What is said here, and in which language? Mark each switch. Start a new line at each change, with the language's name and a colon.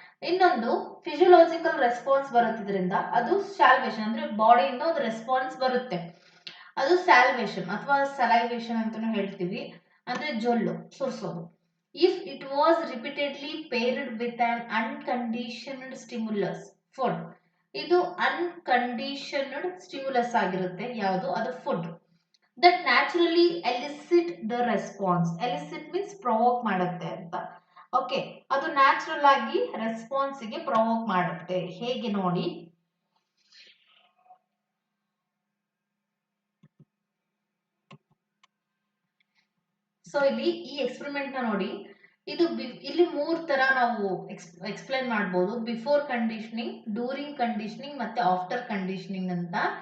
Kannada: ಇನ್ನೊಂದು physiological response ಬರುತ್ತಿದ್ರಿಂದ ಅದು salvation, ಅಂದ್ರೆ ಬಾಡಿಯಿಂದ ಒಂದು ರೆಸ್ಪಾನ್ಸ್ ಬರುತ್ತೆ, ಅದು ಸ್ಯಾಲ್ವೇಷನ್ ಅಥವಾ ಸಲೈವೇಷನ್ ಅಂತಾನು ಹೇಳ್ತೀವಿ, ಅಂದ್ರೆ ಜೊಲ್ಲು ಸುರಿಸೋದು.
English: if it was repeatedly paired with an unconditioned stimulus food,
Kannada: ಇದು ಅನ್ಕಂಡೀಷನ್ಡ್ ಸ್ಟಿಮ್ಯುಲಸ್ ಆಗಿರುತ್ತೆ, ಯಾವುದು? ಅದು food.
English: that naturally elicit the response. elicit means provoke
Kannada: ಮಾಡುತ್ತೆ ಅಂತ. ಓಕೆ, ಅದು ನ್ಯಾಚುರಲ್ ಆಗಿ ರೆಸ್ಪಾನ್ಸ್ ಗೆ ಪ್ರೊವೋಕ್ ಮಾಡುತ್ತೆ. ಹೇಗೆ ನೋಡಿ, ಸೊ ಇಲ್ಲಿ ಈ ಎಕ್ಸ್ಪೆರಿಮೆಂಟ್ ನ ನೋಡಿ, ಇದು ಇಲ್ಲಿ ಮೂರ್ ತರ ನಾವು ಎಕ್ಸ್ಪ್ಲೈನ್ ಮಾಡಬಹುದು, ಬಿಫೋರ್ ಕಂಡೀಷನಿಂಗ್, ಡ್ಯೂರಿಂಗ್ ಕಂಡೀಷನಿಂಗ್ ಮತ್ತೆ ಆಫ್ಟರ್ ಕಂಡೀಷನಿಂಗ್ ಅಂತ.